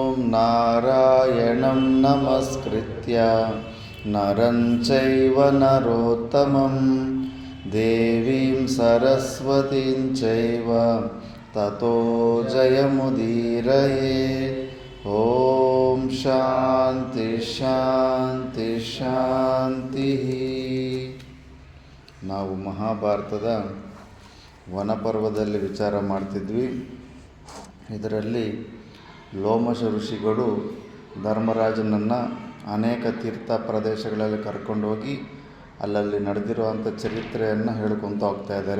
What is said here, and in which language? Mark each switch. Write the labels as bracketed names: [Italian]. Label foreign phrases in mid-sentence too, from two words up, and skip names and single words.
[Sanskrit] ನಾರಾಯಣಂ ನಮಸ್ಕೃತ್ಯ ನರಂ ಚೈವ ನರೋತ್ತಮಂ ದೇವೀಂ ಸರಸ್ವತೀಂ ಚೈವ ತತೋ ಜಯಮುದೀರಯೇ. ಓಂ ಶಾಂತಿ ಶಾಂತಿ ಶಾಂತಿ. [Kannada] ನಾವು ಮಹಾಭಾರತದ ವನಪರ್ವದಲ್ಲಿ ವಿಚಾರ ಮಾಡ್ತಿದ್ವಿ. ಇದರಲ್ಲಿ ಲೋಮಶ ಋಷಿಗಳು ಧರ್ಮರಾಜನನ್ನು ಅನೇಕ ತೀರ್ಥ ಪ್ರದೇಶಗಳಲ್ಲಿ ಕರ್ಕೊಂಡೋಗಿ ಅಲ್ಲಲ್ಲಿ ನಡೆದಿರುವಂಥ ಚರಿತ್ರೆಯನ್ನು ಹೇಳ್ಕೊತ ಹೋಗ್ತಾ ಇದ್ದಾರೆ.